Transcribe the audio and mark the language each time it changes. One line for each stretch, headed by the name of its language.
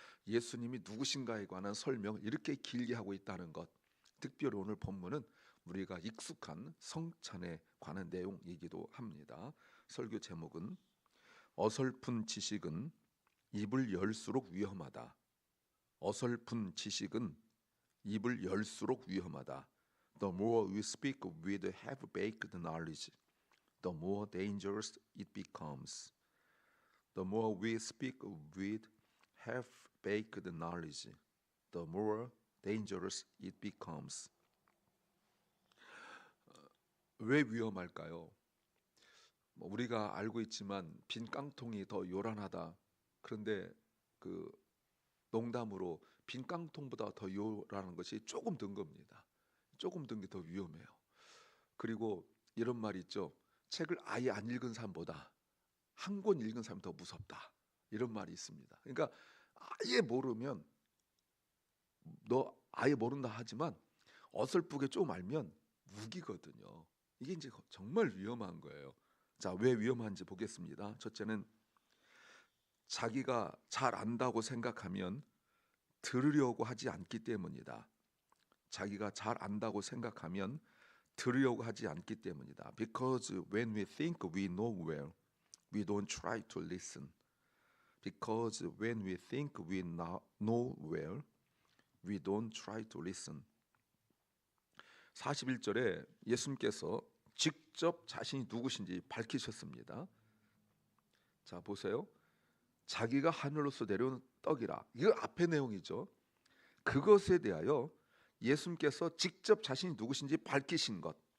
Korean: 예수님이 누구신가에 관한 설명을 이렇게 길게 하고 있다는 것, 특별히 오늘 본문은 우리가 익숙한 성찬에 관한 내용이기도 합니다. 설교 제목은 어설픈 지식은 입을 열수록 위험하다. 어설픈 지식은 입을 열수록 위험하다.
English: The more we speak with half-baked knowledge, the more dangerous it becomes. The more we speak with half-baked knowledge, the more dangerous it becomes.
Korean: 왜 위험할까요? 우리가 알고 있지만 빈 깡통이 더 요란하다. 그런데 그 농담으로 빈 깡통보다 더 요란한 것이 조금 든 겁니다. 조금 든 게 더 위험해요. 그리고 이런 말이 있죠. 책을 아예 안 읽은 사람보다 한 권 읽은 사람이 더 무섭다. 이런 말이 있습니다. 그러니까 아예 모르면 너 아예 모른다 하지만 어설프게 좀 알면 무기거든요. 이게 이제 정말 위험한 거예요. 자, 왜 위험한지 보겠습니다. 첫째는 자기가 잘 안다고 생각하면 들으려고 하지 않기 때문이다. 자기가 잘 안다고 생각하면 들으려고 하지 않기 때문이다.
English: Because when we think we know well, we don't try to listen. Because when we think we know well, we don't try to listen.
Korean: 41절에 예수님께서 직접 자신이 누구신지 밝히셨습니다. 자, 보세요. 자기가 하늘로서 내려온 떡이라. 이거 앞의 내용이죠. 그것에 대하여 예수님께서 직접 자신이 누구신지 밝히신 것.